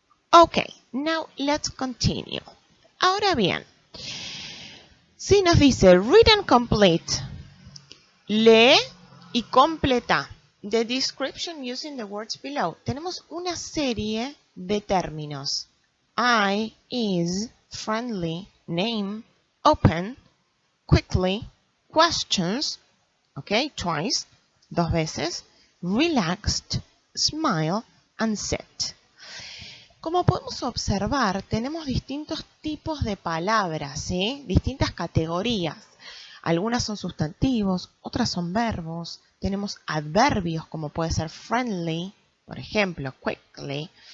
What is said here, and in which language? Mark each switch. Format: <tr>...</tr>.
<en>Ok, now let's continue.</en> <es>Ahora bien, si nos dice</es> <en>read and complete,</en> <es>lee y completa</es> <en>the description using the words below.</en> <es>Tenemos una serie de términos.</es> <en>I, is, friendly, name, open, quickly, questions, ok, twice,</en> <es>2 veces,</es> <en>relaxed, smile, and sit.</en> <es>Como podemos observar, tenemos distintos tipos de palabras, ¿sí?, distintas categorías. Algunas son sustantivos, otras son verbos. Tenemos adverbios como puede ser friendly, por ejemplo, quickly.</es>